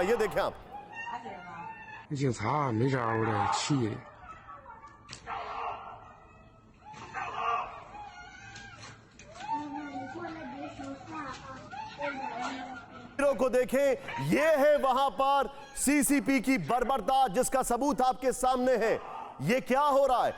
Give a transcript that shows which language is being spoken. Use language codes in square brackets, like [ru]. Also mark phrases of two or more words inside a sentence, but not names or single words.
[hi] ये देखें आप। [zh] 警察没招了，气的。 [hi] वीडियो को देखें, ये है वहां पर सीसीपी की बर्बरता जिसका सबूत आपके सामने है। ये क्या हो रहा है?